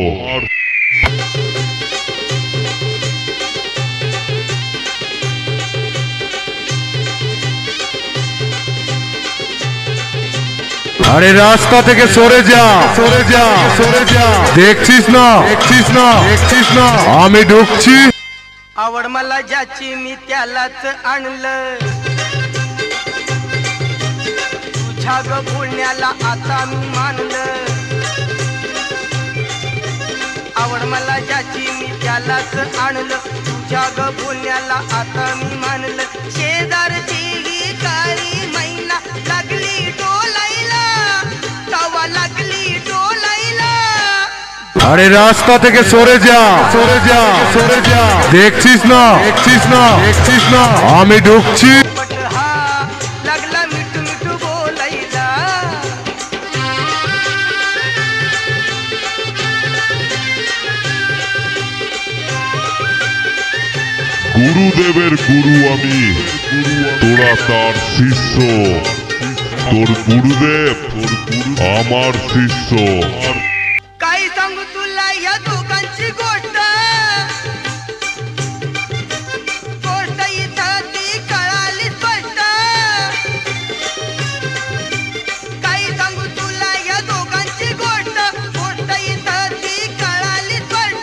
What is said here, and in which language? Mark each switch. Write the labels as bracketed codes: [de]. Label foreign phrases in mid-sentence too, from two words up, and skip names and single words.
[bn] আরে রাস্তা থেকে সরে যা, সরে যা, সরে যা। দেখছিস না, দেখছিস না, দেখছিস না আমি ঢুকছি। [mr] आवड मला ज्याची मी त्यालाच आणलं, तुझ्या ग बोलण्याला आता मी मानलं। आवड मला ज्याची मी त्यालाच आणलं, तुझ्या ग बोलण्याला आता मी मानलं। शेजारची ही काळी मैना लागली डोलायला, तवा लागली डोलायला। [bn] আরে রাস্তা থেকে সরে যা, সরে যা, সরে যা। দেখছিস না, দেখছিস না, দেখছিস না আমি ঢুকছি। [mr] पट हा लागला मिठू मिठू बोलायला। [bn] গুরুদেবের গুরু আমি, তোরা তার শিষ্য। তোর গুরুদেব আমার শিষ্য। [mr] काय सांगू तुला या दोघांची गोष्ट, गोष्ट इथं ती कळाली स्पष्ट। काय सांगू तुला या दोघांची गोष्ट, गोष्ट इथं ती कळाली स्पष्ट।